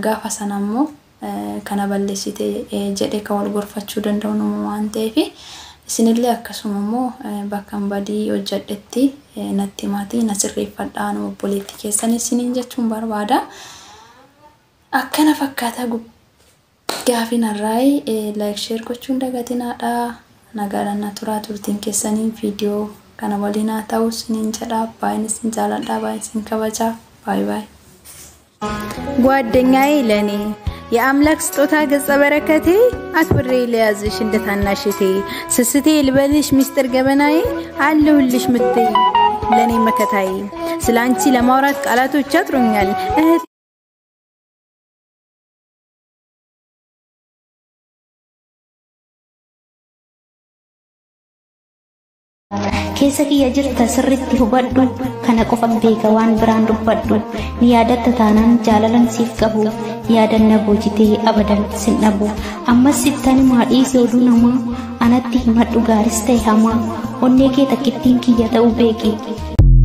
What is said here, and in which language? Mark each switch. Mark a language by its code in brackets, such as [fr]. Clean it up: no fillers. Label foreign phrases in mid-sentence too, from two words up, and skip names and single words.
[om] Gaafa sana immoo kana balleessite jedhee kan wal gorfachuu danda'u nama waan ta'eef isinillee akkasuma immoo bakka badii hojjedhetti natti maatii na sirreeffadhaa nama obboleetti keessan isiniin jechuun barbaada. Akkana fakkaata gaafiin har'aay [en] like share [om] gochuun dagatinaadha. Nagaadhaan na turaa turtiin keessanii viidiyoo kana waliin haa ta'u isiniin jedha. Baay'een isin jaaladha, baay'een isin kabaja. [am] ባይ ባይ ጓደኛዬ ለኔ የአምላክ ስጦታ ገጸ በረከቴ አክብሬ ለያዝሽ እንደ ታናሽቴ ስስቴ ልበልሽ ሚስጥር ገበናዬ አለሁልሽ ምትይ ለኔ መከታዬ ስላንቺ ለማውራት ቃላቶች አጥሩኛል [om] keessa kiyya jirta sirritti hubadhu kana qofan beeka waan biraan dubbadhu ni yaadatta taanaan jaalalan siif qabu yaadanna boojitee abadan sin dhabu ammas sittani maadhii sooduu namaa anatti himadhu gaaris ta'e hamaa onnee kee takkittiin kiyya ta'uu beeki